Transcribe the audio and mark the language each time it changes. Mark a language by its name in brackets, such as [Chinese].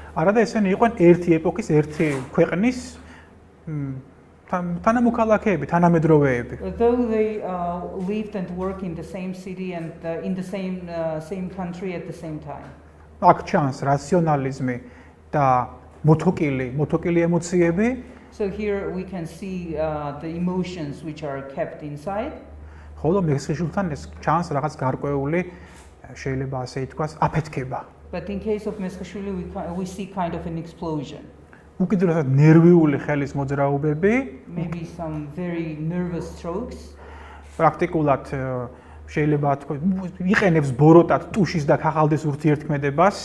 [Georgian] არადა ესენი იყვნენ ერთი ეპოქის, ერთი ქვეყნის თანამოქალაქეები, თანამედროვეები. [English] Though they lived and worked in the same city and in the same country at the same time. [Georgian] აქ ჩანს რაციონალიზმი და მოთოკილი ემოციები. [English] So here we can see the emotions which are kept inside. [Georgian] ხოლო მესხიშვილთან ეს ჩანს რაღაც გარკვეული შეიძლება ასე ითქვას აფეთქება. [English] But in case of Meskhishvili we see kind of an explosion. [Georgian] უკიდურესად ნერვიული ხელის მოძრაობები, [English] maybe some very nervous strokes. [Georgian] პრაქტიკულად შეიძლება თქვა იყენებს ბოროტად ტუშის და ქაღალდის ურთიერთქმედებას.